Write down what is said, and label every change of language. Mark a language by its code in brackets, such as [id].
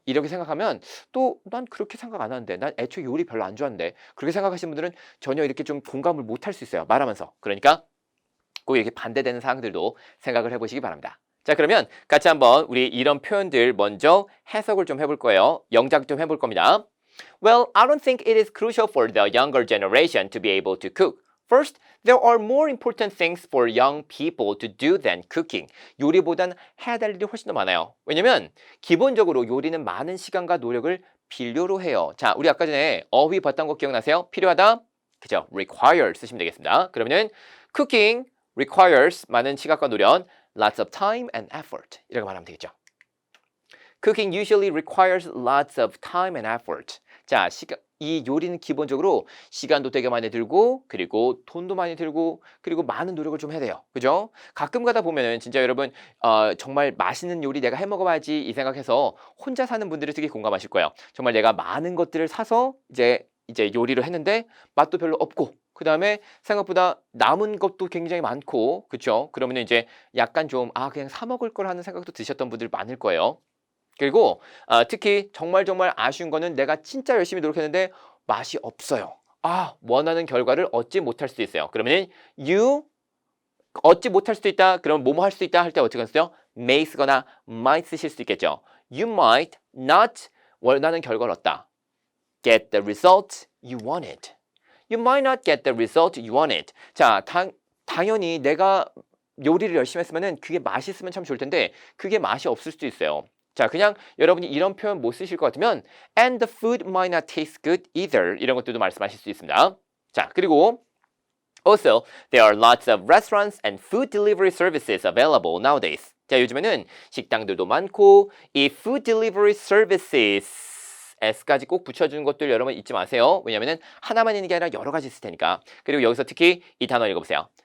[ko] 이렇게 생각하면 또 난 그렇게 생각 안 하는데 난 애초에 요리 별로 안 좋아하는데 그렇게 생각하시는 분들은 전혀 이렇게 좀 공감을 못 할 수 있어요. 말하면서. 그러니까 꼭 이렇게 반대되는 사항들도 생각을 해보시기 바랍니다. 자, 그러면 같이 한번 우리 이런 표현들 먼저 해석을 좀 해볼 거예요. 영작 좀 해볼 겁니다. [en] Well, I don't think it is crucial for the younger generation to be able to cook. First, there are more important things for young people to do than cooking. [ko] 요리보단 해야 될 일이 훨씬 더 많아요. 왜냐면 기본적으로 요리는 많은 시간과 노력을 필요로 해요. 자, 우리 아까 전에 어휘 봤던 거 기억나세요? 필요하다? 그죠? require 쓰시면 되겠습니다. 그러면은 [en] cooking requires [ko] 많은 시간과 노력, [en] lots of time and effort. [ko] 이렇게 말하면 되겠죠. [en] Cooking usually requires lots of time and effort. [ko] 자, 이 요리는 기본적으로 시간도 되게 많이 들고 그리고 돈도 많이 들고 그리고 많은 노력을 좀 해야 돼요. 그죠? 가끔 가다 보면은 진짜 여러분 정말 맛있는 요리 내가 해 먹어봐야지 이 생각해서 혼자 사는 분들이 특히 공감하실 거예요. 정말 내가 많은 것들을 사서 이제 요리를 했는데 맛도 별로 없고 그 다음에 생각보다 남은 것도 굉장히 많고 그렇죠? 그러면 이제 약간 좀 그냥 사 먹을 걸 하는 생각도 드셨던 분들 많을 거예요. 그리고 특히 정말 아쉬운 거는 내가 진짜 열심히 노력했는데 맛이 없어요. 원하는 결과를 얻지 못할 수도 있어요. 그러면 you 얻지 못할 수도 있다. 그럼 뭐뭐 할 수 있다 할 때 어떻게 쓰요? may 쓰거나 might 쓰실 수 있겠죠. [en] You might not [ko] 원하는 결과를 얻다. [en] Get the result you wanted. You might not get the result you wanted. [ko] 자, 당연히 내가 요리를 열심히 했으면은 그게 맛있으면 참 좋을 텐데 그게 맛이 없을 수도 있어요. 자, 그냥 여러분이 이런 표현 못 쓰실 것 같으면 [en] and the food might not taste good either [ko] 이런 것들도 말씀하실 수 있습니다. 자, 그리고 [en] also there are lots of restaurants and food delivery services available nowadays. [ko] 자, 요즘에는 식당들도 많고 이 [en] food delivery services [ko] S까지 꼭 붙여주는 것들 여러분 잊지 마세요. 왜냐하면 하나만 있는 게 아니라 여러 가지 있을 테니까. 그리고 여기서 특히 이 단어 읽어보세요.